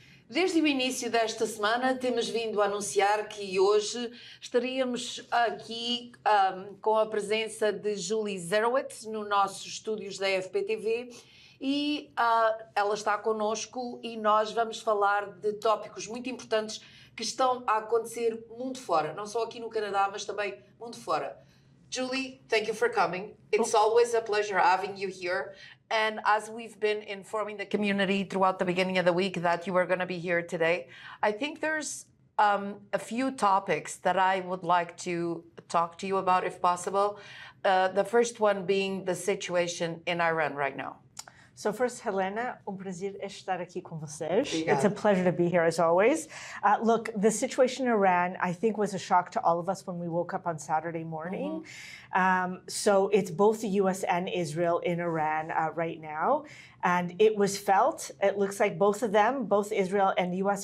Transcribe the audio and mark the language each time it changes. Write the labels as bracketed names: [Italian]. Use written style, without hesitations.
[Portuguese] Desde o início desta semana, temos vindo a anunciar que hoje estaríamos aqui com a presença de Dzerowicz nos nossos estúdios da FPTV e ela está connosco e nós vamos falar de tópicos muito importantes que estão a acontecer mundo fora, não só aqui no Canadá, mas também mundo fora. [English] Julie, thank you for coming. It's always a pleasure having you here. And as we've been informing the community throughout the beginning of the week that you were going to be here today, I think there's a few topics that I would like to talk to you about, if possible. The first one being the situation in Iran right now. So first, [Portuguese] Helena, prazer estar aqui com vocês. Obrigada. [English] It's a pleasure to be here as always. Look, the situation in Iran, I think, was a shock to all of us when we woke up on Saturday morning. So it's both the U.S. and Israel in Iran right now. And it was felt, it looks like both of them, both Israel and the U.S.